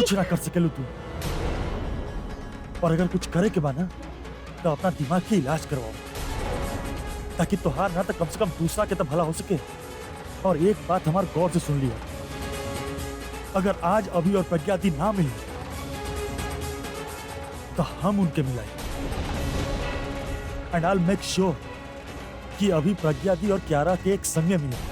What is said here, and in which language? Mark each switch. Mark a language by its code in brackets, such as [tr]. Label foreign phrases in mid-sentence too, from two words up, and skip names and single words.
[bho] कुछ ना कर सकेलू तू, और अगर कुछ करे के बाना तो अपना दिमाग की इलाज करवाओ, ताकि तुहार ना तो कम से कम दूसरा के तो भला हो सके। और एक बात हमार गौर से सुन लिया, अगर आज अभी और प्रज्ञा दी ना मिले तो हम उनके मिलाए, [en] and I will make sure [bho] कि अभी प्रज्ञा दी और क्यारा के एक संगे मिले।